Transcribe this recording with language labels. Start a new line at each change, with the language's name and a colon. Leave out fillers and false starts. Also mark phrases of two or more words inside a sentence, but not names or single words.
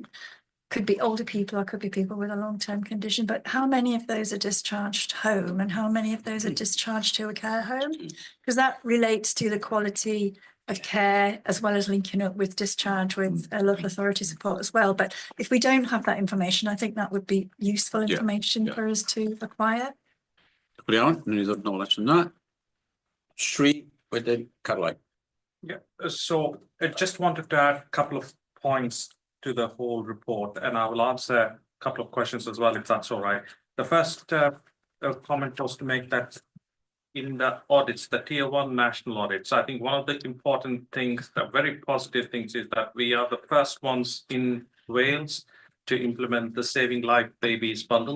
English: Could be older people or could be people with a long-term condition, but how many of those are discharged home and how many of those are discharged to a care home? Because that relates to the quality of care as well as linking up with discharge with local authority support as well. But if we don't have that information, I think that would be useful information for us to acquire.
Welsh: Iawn, ni ddod nôl at hwnna. Shri, wedyn Caroline.
English: Yeah, so I just wanted to add a couple of points to the whole report, and I will answer a couple of questions as well, if that's all right. The first comment was to make that in the audits, the tier 1 national audits, I think one of the important things, the very positive things, is that we are the first ones in Wales to implement the Saving Life Babies bundle.